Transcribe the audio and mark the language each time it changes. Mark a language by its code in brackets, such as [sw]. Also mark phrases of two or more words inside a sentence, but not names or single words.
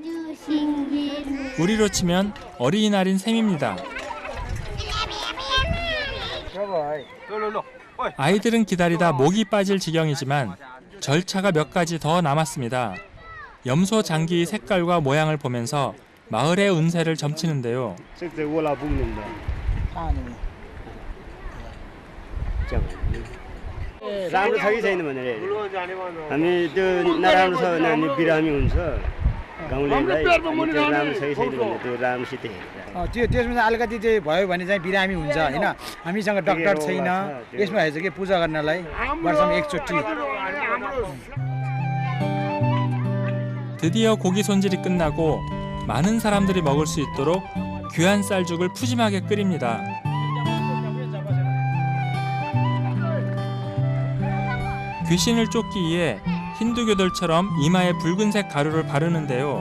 [ko] 우리로 치면 어린이날인 셈입니다. 아이들은 기다리다 목이 빠질 지경이지만 절차가 몇 가지 더 남았습니다. 염소 장기의 색깔과 모양을 보면서 마을의 운세를 점치는데요. [ne] राम्रो छ कि छैन भनेर हामी त्यो नराम्रो छ भने हामी बिरामी हुन्छ गाउँलेलाई त्यो राम्रो छ कि छैन भने त्यो राम्रोसित हेरेर त्यसमा चाहिँ अलिकति चाहिँ भयो भने चाहिँ बिरामी हुन्छ होइन हामीसँग डक्टर छैन यसमा हेर्छ कि पूजा गर्नलाई वर्षमा एकचोटि [ko] 드디어 고기 손질이 끝나고 많은 사람들이 먹을 수 있도록 귀한 쌀죽을 푸짐하게 끓입니다. 귀신을 쫓기 위해 힌두교들처럼 이마에 붉은색 가루를 바르는데요.